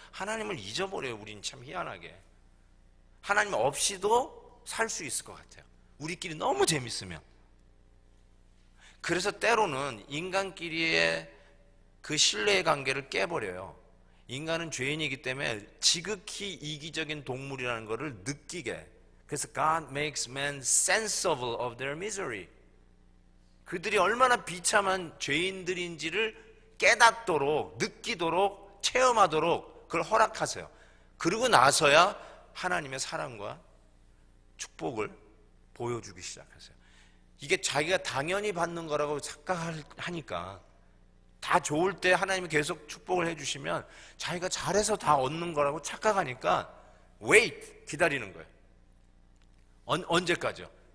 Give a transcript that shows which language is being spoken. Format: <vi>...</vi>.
<ko>하나님을 잊어버려요. 우린 참 희한하게. 하나님 없이도 살 수 있을 것 같아요. 우리끼리 너무 재밌으면. 그래서 때로는 인간끼리의 그 신뢰의 관계를 깨버려요. 인간은 죄인이기 때문에 지극히 이기적인 동물이라는 것을 느끼게. 그래서</ko> <en>God makes men sensible of their misery.</en> <ko>그들이 얼마나 비참한 죄인들인지를 깨닫도록, 느끼도록, 체험하도록 그걸 허락하세요. 그러고 나서야 하나님의 사랑과 축복을 보여주기 시작하세요. 이게 자기가 당연히 받는 거라고 착각하니까 다 좋을 때 하나님이 계속 축복을 해주시면 자기가 잘해서 다 얻는 거라고 착각하니까</ko> <en>wait,</en> <ko>기다리는 거예요. 언제까지요?</ko>